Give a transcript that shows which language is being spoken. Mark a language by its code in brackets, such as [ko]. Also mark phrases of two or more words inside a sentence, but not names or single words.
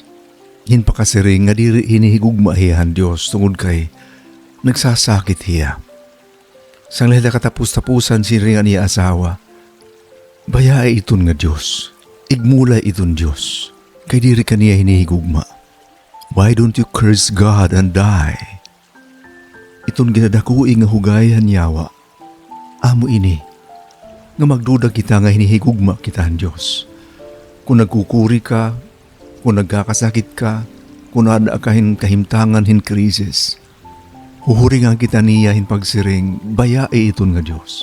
[war] Hinpakasiring nga diri hinihigugma hiyahan Diyos tungod kay nagsasakit hiya. Sang lahida katapus-tapusan siringan niya asawa, bayae iton nga Diyos, igmulay iton Diyos, kay diri kaniya hinihigugma. [en] Why don't you curse God and die? [war] Iton ginadakui nga hugayan yawa. Amo ini, nga magduda kita nga hinihigugma kita ang Diyos. Kung nagkukuri ka, kung nagkakasakit ka, kung nada kahin kahimtangan hin krisis, huhuringan kita niya hin pagsiring, bayae iton nga Diyos.